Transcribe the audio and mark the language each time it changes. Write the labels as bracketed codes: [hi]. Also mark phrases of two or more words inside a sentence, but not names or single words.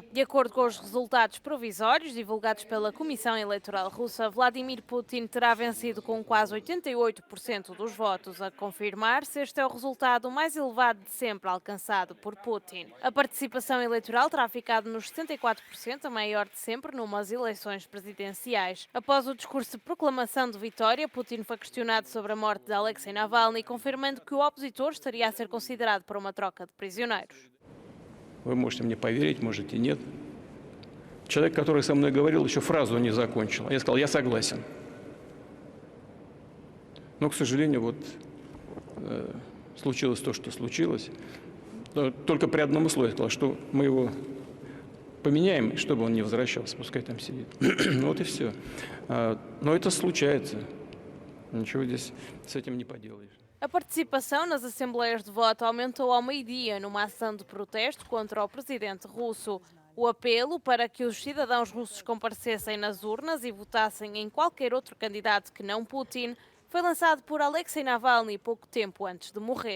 [pt] De acordo com os resultados provisórios divulgados pela Comissão Eleitoral Russa, Vladimir Putin terá vencido com quase 88% dos votos, a confirmar-se este é o resultado mais elevado de sempre alcançado por Putin. A participação eleitoral terá ficado nos 74%, a maior de sempre numas eleições presidenciais. Após o discurso de proclamação de vitória, Putin foi questionado sobre a morte de Alexei Navalny, confirmando que o opositor estaria a ser considerado para uma troca de prisioneiros. [ru] Вы можете мне поверить, можете нет. Человек, который со мной говорил, еще фразу не закончил. Я сказал, я согласен. Но, к сожалению, случилось то, что случилось. Только при одном условии сказал, что мы его поменяем, чтобы он не возвращался, пускай там сидит. Вот и все. Но это случается. Nичего здесь с этим не поделаешь. [pt] A participação nas assembleias de voto aumentou ao meio-dia numa ação de protesto contra o presidente russo. O apelo para que os cidadãos russos comparecessem nas urnas e votassem em qualquer outro candidato que não Putin foi lançado por Alexei Navalny pouco tempo antes de morrer.